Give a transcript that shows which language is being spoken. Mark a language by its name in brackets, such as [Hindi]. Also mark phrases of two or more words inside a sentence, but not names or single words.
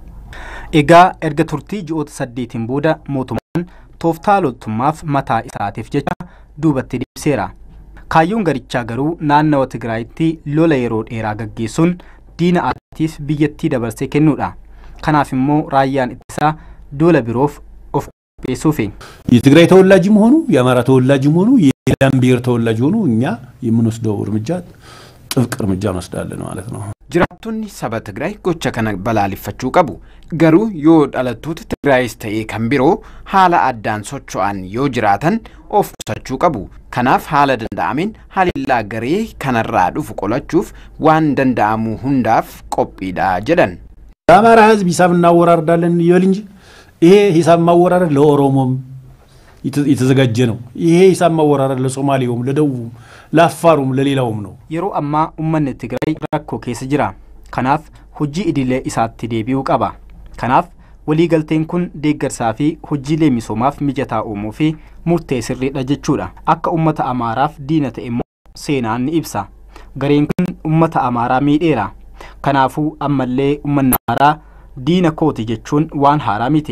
[Oromo] Egaa erga turtii ji'oota saddeetiin booda mootummaan tooftaa loltummaaf mataa isaatiif jecha duubatti deebiseera. Kaayyoon garichaa garuu naannawa Tigraayitti lola yeroo dheeraa gaggeessuun diina addaatiif biyyattii dabarsee kennuudha. Kanaaf immoo raayyaan ittisaa duula biroof of qopheessuufi. [Amharic] የትግራይ ተወላጅም ሆኑ የአማራ ተወላጅም ሆኑ የሌላም ብሔር ተወላጅ ሆኑ እኛ የምንወስደው እርምጃ ጥብቅ እርምጃ እንወስዳለን ማለት ነው። [Oromo] Jiraattonni saba Tigraay gocha kana balaaleffachuu qabu. Garuu yoo dhalattoota Tigraayis ta'ee kan biroo haala addaan socho'an yoo jiraatan of qusachuu qabu. Kanaaf haala danda'ameen haalillaa garee kanarraa dhufu qolachuuf waan danda'amu hundaaf qophiidha jedhan. [Amharic] የአማራ ህዝብ ሂሳብ እናወራርዳለን ይበል እንጂ ይሄ ሂሳብ ማወራረድ ለኦሮሞም የተዘጋጀ ነው። ይሄ ሂሳብ ማወራረድ ለሶማሌውም ለደቡብም ለአፋሩም ለሌላውም ነው። [Oromo] Yeroo ammaa uummanni Tigraay rakkoo keessa jira. Kanaaf hojii idilee isaatti deebi'uu qaba. Kanaaf waliigalteen kun deeggarsaa fi hojiilee misoomaaf mijataa uumuu fi murtee sirriidha jechuudha. Akka uummata Amaaraaf diina ta'e immoo seenaan ni ibsa. Gareen kun uummata Amaaraa miidheera. Kanaafuu ammallee uummanni Amaaraa diina kooti jechuun waan haaraa miti.